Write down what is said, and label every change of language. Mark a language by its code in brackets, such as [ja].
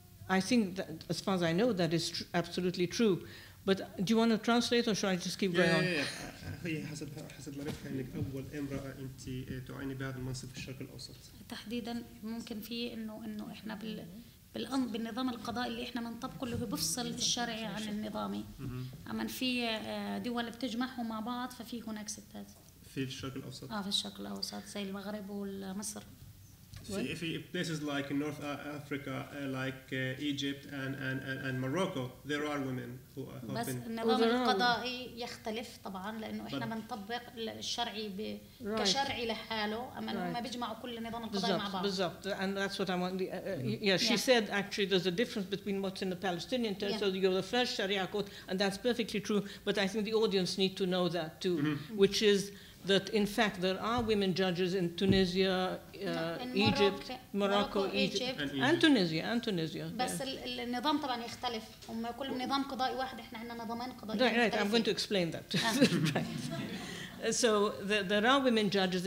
[en] I think that, as far as I know, that is absolutely true. But do you want to translate, or should I just keep going on? [ar] هي حسب معرفتها انك اول امراه انت تعيني بهذا المنصب في الشرق الاوسط. تحديدا ممكن في انه احنا بالنظام القضائي اللي احنا بنطبقه اللي هو بفصل الشرعي عن النظامي. اما في دول بتجمعهم مع بعض، ففي هناك ستات في الشرق الاوسط. في الشرق الاوسط زي المغرب ومصر. [en] في places like in North Africa, like Egypt and Morocco, there are women who have been. [ar] بس النظام القضائي يختلف طبعا، لانه احنا بنطبق الشرعي كشرعي لحاله، اما هم بيجمعوا كل النظام القضائي مع بعض. بالضبط. [en] And that's what I want. She said actually there's a difference between what's in the Palestinian territory. You're the first Sharia court, and that's perfectly true. But I think the audience need to know that too, which is that in fact there are women judges in Tunisia, Egypt, Morocco, Egypt, and Tunisia. [ar] بس النظام طبعا يختلف، هم كل نظام قضائي واحد، احنا عندنا نظامين قضائيين. [en] Right, I'm going to explain that. Right. So there are women judges.